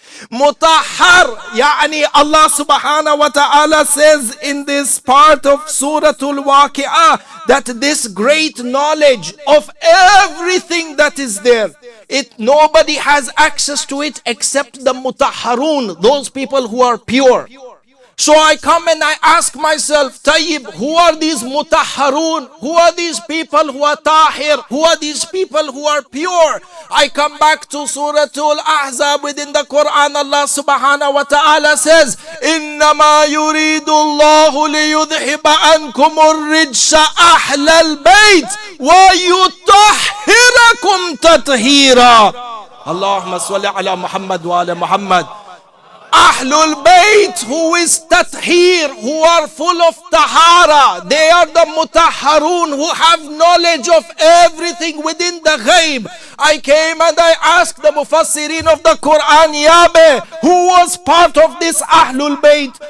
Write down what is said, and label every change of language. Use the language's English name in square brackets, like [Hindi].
[English] Mutahhar, yani Allah subhanahu wa ta'ala says in this part of Surah Al-Waqi'ah that this great knowledge of everything that is there, nobody has access to it except the mutahharun, those people who are pure. So I come and I ask myself, Tayyib, who are these mutahharun? Who are these people who are tahir? Who are these people who are pure? I come back to Surah Al-Ahzab within the Quran. Allah subhanahu wa ta'ala says, [Arabic] إِنَّمَا يُرِيدُ اللَّهُ لِيُذْهِبَ عَنْكُمُ الرِّجْسَ أَهْلَ الْبَيْتِ وَيُطَهِّرَكُمْ تَطْهِيرًا. Allahumma salli ala Muhammad wa ala Muhammad. [English] Ahlul Bayt, who is tathir, who are full of tahara. They are the mutahharun, who have knowledge of everything within the ghaib. I came and I asked the mufassirin of the Quran, Yabe, who was part of this Ahlul Bayt?